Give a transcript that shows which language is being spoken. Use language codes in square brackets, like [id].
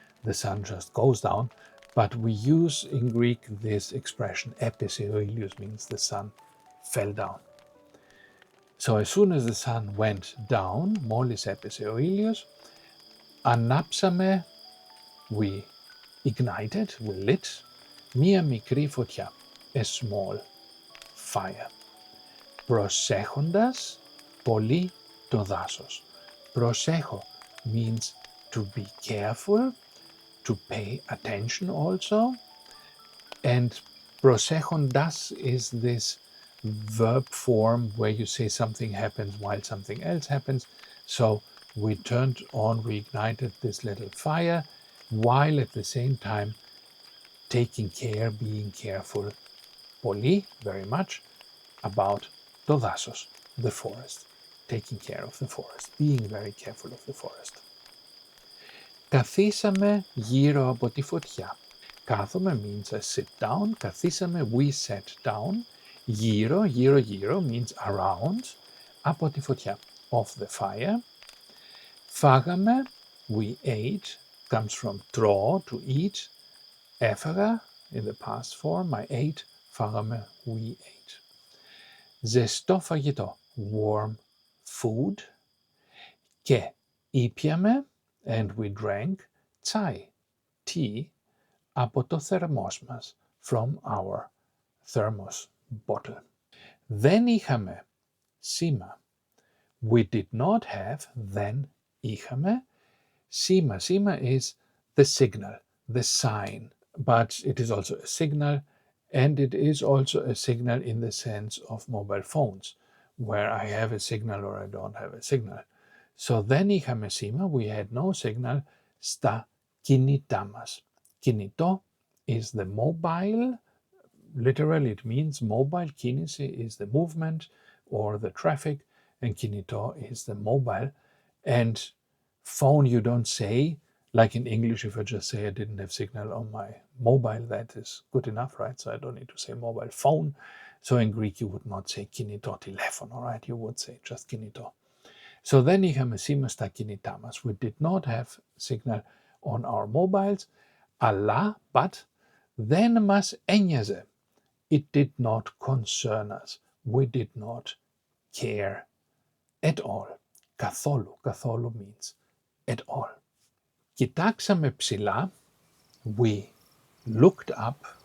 [en] The sun just goes down. But we use in Greek this expression, [el] έπεσε ο ήλιος, [en] means the sun fell down. So as soon as the sun went down, [el] μόλις έπεσε ο ήλιος, ανάψαμε, [en] we ignited, we lit, [el] μία μικρή φωτιά, [en] a small fire. [el] Προσέχοντας πολύ το δάσος. [en] Προσέχω means to be careful, to pay attention also. And προσέχοντας is this verb form where you say something happens while something else happens. So we turned on, we ignited this little fire while at the same time taking care, being careful, πολύ, very much, about [el] το δάσος, [en] the forest, taking care of the forest, being very careful of the forest. [el] Καθίσαμε γύρω από τη φωτιά. [en] Κάθομαι means I sit down. Καθίσαμε, we sat down. Γύρω, γύρω means around. [el] Από τη φωτιά, [en] of the fire. Φάγαμε, we ate. Comes from τρώω, to eat. Έφαγα, in the past form, I ate. Φάγαμε, we ate. [el] Ζεστό φαγητό, [en] warm food. [el] Και ήπιαμε, [en] and we drank, τσάι, tea, [el] από το θερμός μας, [en] from our thermos bottle. [el] Δεν είχαμε σήμα. [en] We did not have, then είχαμε. Σήμα, σήμα is the signal, the sign, but it is also a signal, and it is also a signal in the sense of mobile phones, where I have a signal or I don't have a signal. So [el] δεν είχαμε σήμα, [en] we had no signal, [el] στα κινητά μας. [en] Κινητό is the mobile, literally it means mobile, κίνηση is the movement or the traffic, and κινητό is the mobile. And phone you don't say, like in English, if I just say I didn't have signal on my mobile, that is good enough, right? So I don't need to say mobile phone. So in Greek you would not say [el] κινητό τηλέφωνο, [en] right? You would say just κινητό. So then [el] είχαμε σήμα στα κινητά μας. [en] We did not have signal on our mobiles, αλλά, but, [el] δεν μας ένοιαζε. [en] It did not concern us. We did not care at all. Καθόλου, καθόλου means at all. [el] Κοιτάξαμε ψηλά, [en] we looked up.